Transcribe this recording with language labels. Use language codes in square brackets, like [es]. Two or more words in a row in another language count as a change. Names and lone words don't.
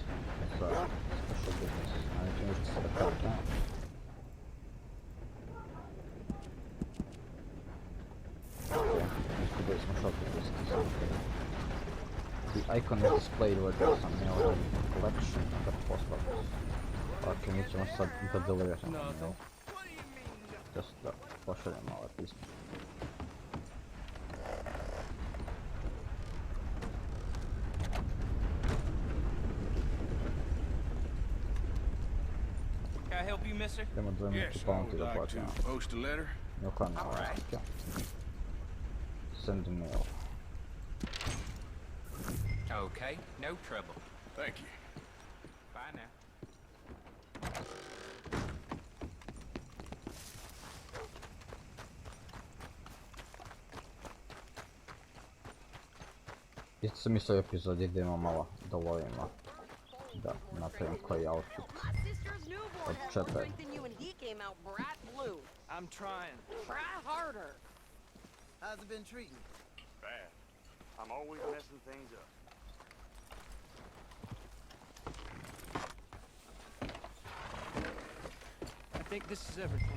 [en] So, special business. Anything we should set up now? Okay, let's do some shopping list. The icon is displayed where there's some mail collection of the post office. [sr] Okay, mi ćemo sad da deliveramo mail. Just da pošaljemo ove pismo. [en] Can I help you, mister? [sr] Idemo 2 minuti [en] Yes, I [sr] pomoći [en] would [sr] da [en] like to [sr] platimo. [en] post a letter. [sr] Ne uklanjamo razlike. [en] Send mail. Okay, no trouble. Thank you. Bye now. [sr] Isto sam mislio u epizodi da imamo malo da lovimo. Da napravim koji outfit. [en] My sister's newborn Let's has check more that. strength than you, and he came out bright blue. I'm trying. Try harder. How's it been treating you? Bad. I'm always messing things up. I think this is everything.